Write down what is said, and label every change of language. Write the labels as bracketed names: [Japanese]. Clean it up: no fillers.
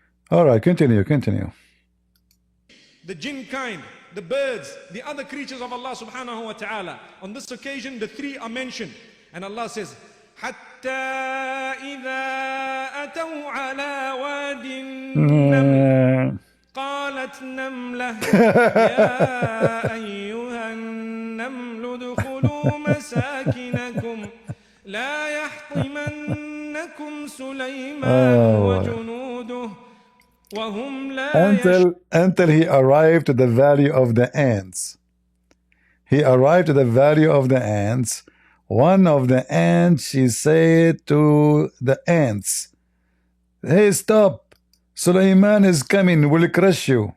[English] All right, continue. The jinn kind, the birds, the other creatures of Allah subhanahu wa ta'ala. On this occasion, the three are mentioned. And Allah says, [Arabic] حَتَّى إِذَا أَتَوْا عَلَى وَادِ النَّمْلِ قَالَتْ نَمْلَةٌ يَا أَيُّهَا النَّمْلُ ادْخُلُوا مَسَاكِنَكُمْ لَا يَحْطِمَنَّكُمْ سُلَيْمَانُ وَجُنُودُهُ وَهُمْ لَا [English] until he arrived to the valley of the ants. He arrived to the valley of the ants. One of the ants, she said to the ants, hey, stop, Sulaiman is coming, will crush you.